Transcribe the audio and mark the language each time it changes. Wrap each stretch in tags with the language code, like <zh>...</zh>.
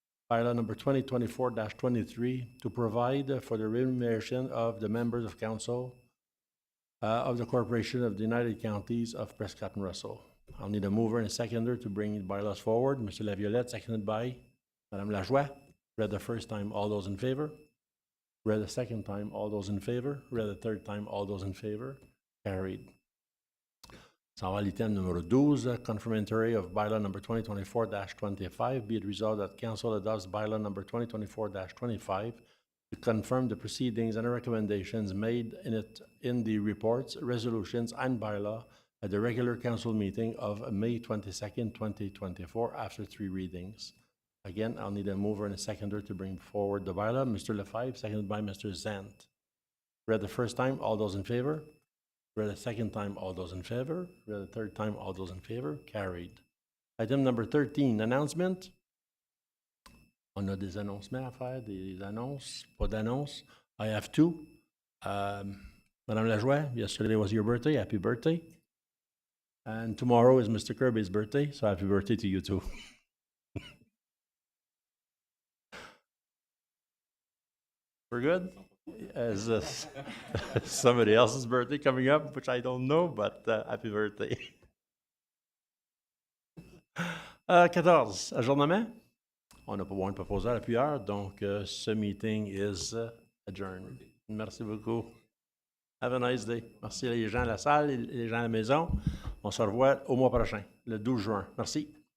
<en>Bylaw number 2024-23 to provide for the remuneration of the members of council of the Corporation of the United Counties of Prescott and Russell. I'll need a mover and a seconder to bring the bylaws forward. Mr. Laviolette, seconded by Madame Lajoie. Read the first time, all those in favor. Read the second time, all those in favor. Read the third time, all those in favor. Carried.</en> <fr>Ça va à l'item numéro 12,</fr> <en>confirmatory of bylaw number 2024-25. Be it resolved that council adopts bylaw number 2024-25 to confirm the proceedings and recommendations made in the reports, resolutions, and bylaw at the regular council meeting of May 22nd, 2024, after 3 readings. Again, I'll need a mover and a seconder to bring forward the bylaw. Mr. Lefebvre, seconded by Mr. Zant. Read the first time, all those in favor. Read the second time, all those in favor. Read the third time, all those in favor. Carried. Item number 13, announcement.</en> <fr>On a des annoncements à faire, des annonces, pas d'annonces.</fr> <en>I have 2. Madame Lajoie, yesterday was your birthday. Happy birthday. And tomorrow is Mr. Kirby's birthday, so happy birthday to you too. We're good? Is somebody else's birthday coming up, which I don't know, but happy birthday.</en> <fr>14, ajournement. On n'a pas besoin de proposer à la plusieurs, donc ce</fr> <en>meeting is adjourned.</en> <fr>Merci beaucoup.</fr> <en>Have a nice day.</en> <fr>Merci les gens à la salle, les gens à la maison. On se revoit au mois prochain, le 12 juin. Merci.</fr>